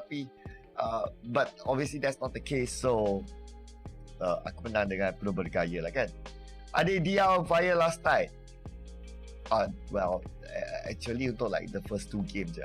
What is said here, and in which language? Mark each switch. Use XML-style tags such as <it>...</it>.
<ms>Tapi</ms> <en>but obviously that's not the case.</en> <ms>So aku menang dengan penuh bergaya lah kan. Adik dia</ms> <en>on fire last night. Well, actually untuk like the first 2 games je.</en>